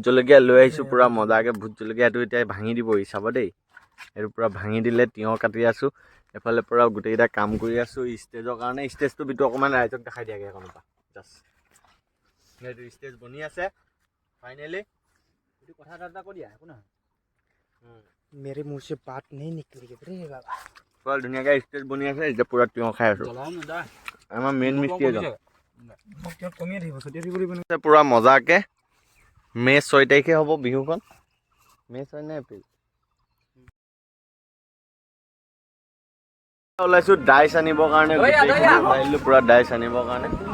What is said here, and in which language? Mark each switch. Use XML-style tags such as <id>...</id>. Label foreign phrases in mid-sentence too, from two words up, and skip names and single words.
<as>জলকীয়া লৈ আহিছোঁ পুৰা মজাকে ভোট জলকীয়াটো এতিয়া ভাঙি দিব চাব দেই এইটো পুৰা ভাঙি দিলে তিয়ঁহ কাটি আছোঁ এফালে পুৰা গোটেইকেইটা কাম কৰি আছোঁ ষ্টেজৰ কাৰণে ষ্টেজটো ভিতৰত অকণমান ৰাইজক দেখাই দিয়াগে এখনৰ পৰা জাষ্ট সেইটো ষ্টেজ বনি আছে ফাইনেলি এইটো কথা এটা কৈ দিয়া একো নহয়</as> <hi>मेरे मुंह से बात नहीं निकली रे बाबा</hi> <as>পুৰা ধুনীয়াকৈ ষ্টেজ বনি আছে এতিয়া পুৰা তিয়ঁহ খাই আছোঁ আমাৰ মেইন মিস্ত্ৰী এজন পুৰা মজাকে মে' 6 তাৰিখে হ'ব বিহুখন মে' 6 নে এপ্ৰিল ওলাইছোঁ ডাইচ আনিবৰ কাৰণে আহিলোঁ পুৰা ডাইচ আনিবৰ কাৰণে</as>